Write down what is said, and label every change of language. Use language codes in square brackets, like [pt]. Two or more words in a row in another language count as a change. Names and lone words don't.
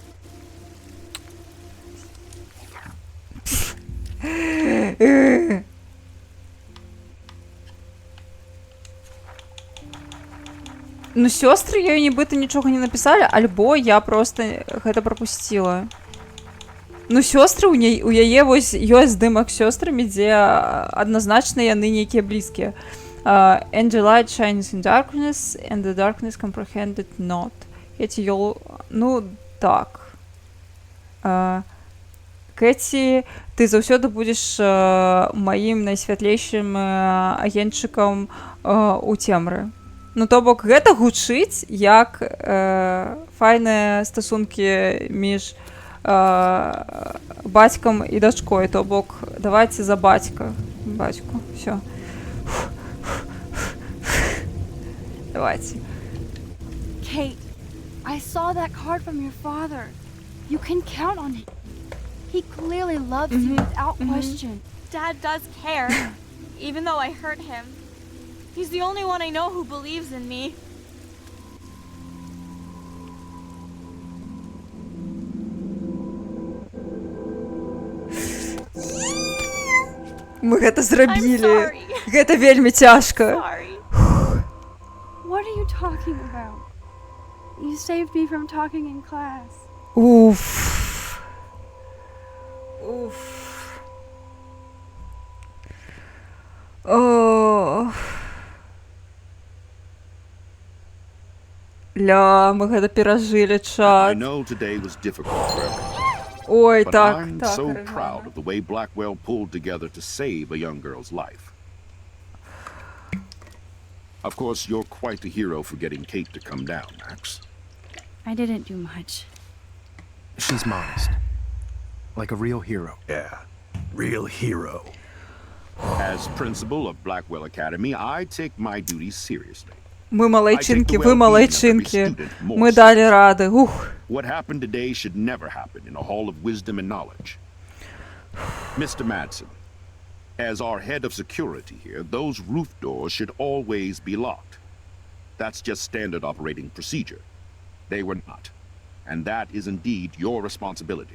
[be] Ну, сёстры ёй нібыта нічога не напісалі, альбо я просто гэта прапусціла. Ну, сёстры у яе вось ёсць здымак з сёстрамі, дзе адназначна яны нейкія блізкія. [en] And the light shines in darkness, and the darkness comprehended not. [be] Ну, так. Кэці, ты заўсёды будзеш маім найсвятлейшым агеньчыкам у цемры. Ну, то бок, гэта гучыць як файныя стасункі між бацькам і дачкой. То бок, давайце за бацьку. [ru] Всё. Давайте. [en] Kate, I saw that card from your father. You can count on it. He clearly loves you without question. Dad does care, even though I hurt him. He's the only one I know who believes in me. [be] Мы гэта зрабілі. Гэта вельмі цяжка. [en] What are you talking about? You saved me from talking in class. [be] Уф. Ля, мы гэта перажылі, чат. [en] I know today was difficult for everyone. Ой, but [be] так, [en] I'm [be] так. [en] so proud of the way Blackwell pulled together to save a young girl's life. Of course, you're quite the hero for getting Kate to come down, Max. I didn't do much. She's modest. Like a real hero. Yeah, real hero. As principal of Blackwell Academy, I take my duties seriously. [uk] Ми малайчинки, [en] I take the [uk] ви [en] well-being of every [uk] малайчинки. [en] student more [uk] Ми далі ради. Ух. [en] What happened today should never happen in a hall of wisdom and knowledge. Mr. Madsen, as our head of security here, those roof doors should always be locked. That's just standard operating procedure. They were not. And that is indeed your responsibility.